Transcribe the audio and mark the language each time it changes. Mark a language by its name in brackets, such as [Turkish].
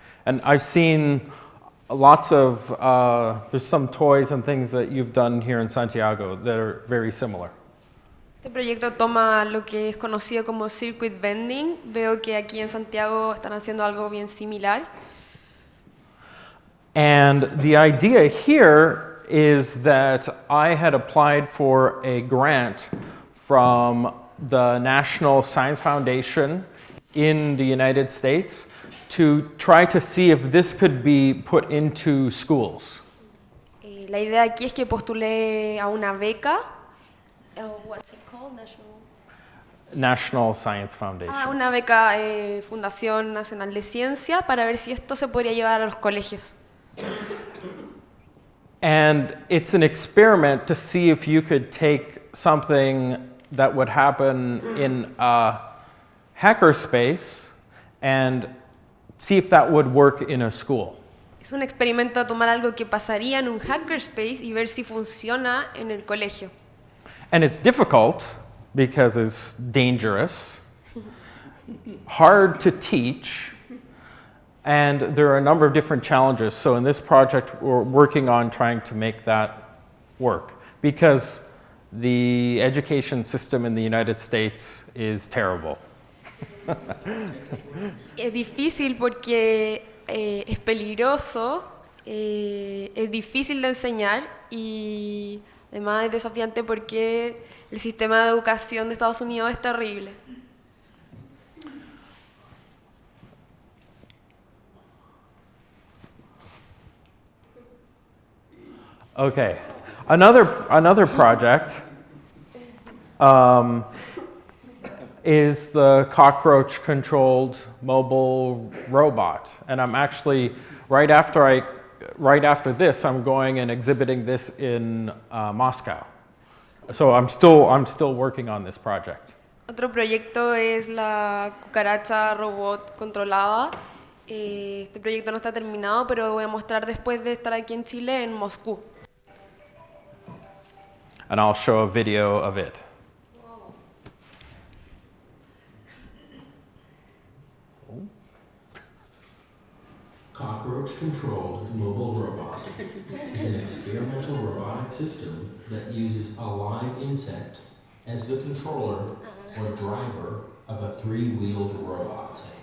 [English] And I've seen lots of, there's some toys and things that you've done here in Santiago that are very similar. [Spanish] Este proyecto toma lo que es conocido como circuit bending. Veo que aquí en Santiago están haciendo algo bien similar. [English] And the idea here is that I had applied for a grant from the National Science Foundation in the United States to try to see if this could be put into schools. [Spanish] La idea aquí es que postulé a una beca. [English] What's it called? National Science Foundation. [Spanish] Una beca Fundación Nacional de Ciencia para ver si esto se podría llevar a los colegios. [English] And it's an experiment to see if you could take something that would happen in a hackerspace and see if that would work in a school. [Spanish] Es un experimento de tomar algo que pasaría en un hackerspace y ver si funciona en el colegio. [English] And it's difficult because it's dangerous, hard to teach, and there are a number of different challenges. So in this project, we're working on trying to make that work because the education system in the United States is terrible. [Spanish] Es difícil porque es peligroso, es difícil de enseñar y además es desafiante porque el sistema de educación de Estados Unidos es terrible. [English] Okay, another project is the cockroach-controlled mobile robot, and I'm actually right after this, I'm going and exhibiting this in Moscow. So I'm still working on this project. [Spanish] Otro proyecto es la cucaracha robot controlada. Este proyecto no está terminado, pero voy a mostrar después de estar aquí en Chile, en Moscú. [English] And I'll show a video of it. Cockroach-controlled mobile robot is an experimental robotic system that uses a live insect as the controller or driver of a three-wheeled robot.